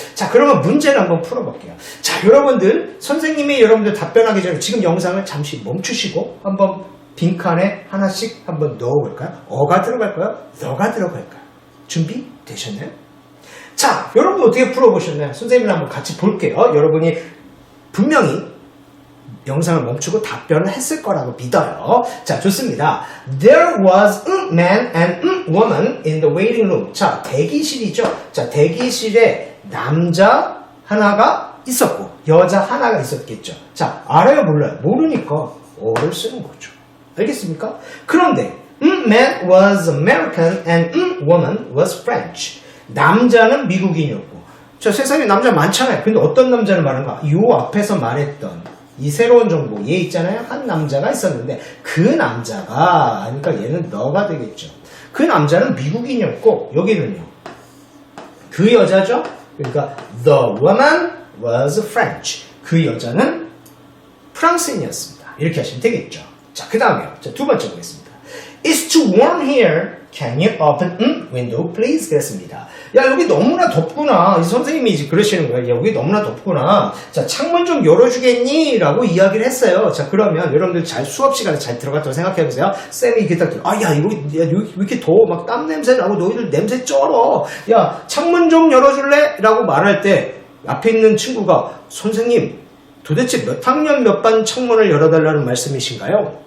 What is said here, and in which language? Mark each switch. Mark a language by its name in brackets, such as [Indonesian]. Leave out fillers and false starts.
[Korean] 자, 그러면 문제를 한번 풀어볼게요. 자, 여러분들, 선생님이 여러분들 답변하기 전에 지금 영상을 잠시 멈추시고 한번 빈칸에 하나씩 한번 넣어볼까요? 어가 들어갈까요? 너가 들어갈까요? 준비되셨나요? 자, 여러분 어떻게 풀어보셨나요? 선생님이랑 한번 같이 볼게요. 여러분이 분명히 영상을 멈추고 답변을 했을 거라고 믿어요. 자, 좋습니다. [English] There was a man and a woman in the waiting room. [Korean] 자, 대기실이죠. 자, 대기실에 남자 하나가 있었고 여자 하나가 있었겠죠. 자, 알아요? 몰라요? 모르니까 어를 쓰는 거죠. 알겠습니까? 그런데 [English] man was American and woman was French. [Korean] 남자는 미국인이었고 자, 세상에 남자 많잖아요. 근데 어떤 남자를 말하는가? 요 앞에서 말했던 이 새로운 정보, 얘 있잖아요. 한 남자가 있었는데 그 남자가 그러니까 얘는 너가 되겠죠. 그 남자는 미국인이었고 여기는요. 그 여자죠. 그러니까 [English] the woman was French. [Korean] 그 여자는 프랑스인이었습니다. 이렇게 하시면 되겠죠. 자, 그 다음에요. 자, 두 번째 보겠습니다. [English] It's too warm here. Can you open window please? [Korean] 그랬습니다. 야, 여기 너무나 덥구나. 이 선생님이 이제 그러시는 거예요. 야, 여기 너무나 덥구나. 자, 창문 좀 열어주겠니? 라고 이야기를 했어요. 자, 그러면 여러분들 잘 수업 시간에 잘 들어갔다고 생각해보세요. 쌤이 이렇게 딱 들어. 아, 야, 여기 왜 이렇게 더워? 막 땀 냄새 나고 너희들 냄새 쩔어. 야, 창문 좀 열어줄래? 라고 말할 때 앞에 있는 친구가 선생님, 도대체 몇 학년 몇 반 창문을 열어달라는 말씀이신가요?